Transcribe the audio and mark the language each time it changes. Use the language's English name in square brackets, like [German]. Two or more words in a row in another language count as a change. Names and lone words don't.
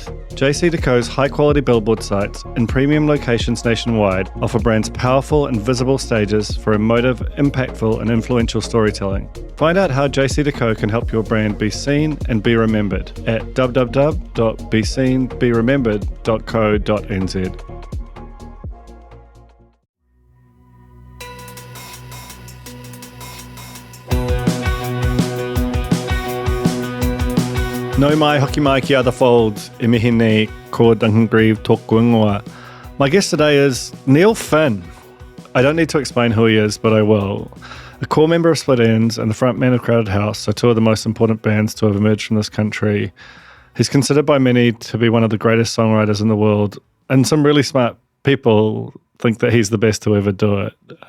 [English] JCDecaux's high-quality billboard sites in premium locations nationwide offer brands powerful and visible stages for emotive, impactful and influential storytelling. Find out how JCDecaux can help your brand be seen and be remembered at www.beseenberemembered.co.nz. [Māori] No mai hoki mai ki [English] other folds, [Māori] e mihi nei ko Duncan Grieve tōku ingoa. [English] My guest today is Neil Finn. I don't need to explain who he is, but I will. A core member of Split Enz and the frontman of Crowded House are two of the most important bands to have emerged from this country. He's considered by many to be one of the greatest songwriters in the world, and some really smart people think that he's the best to ever do it.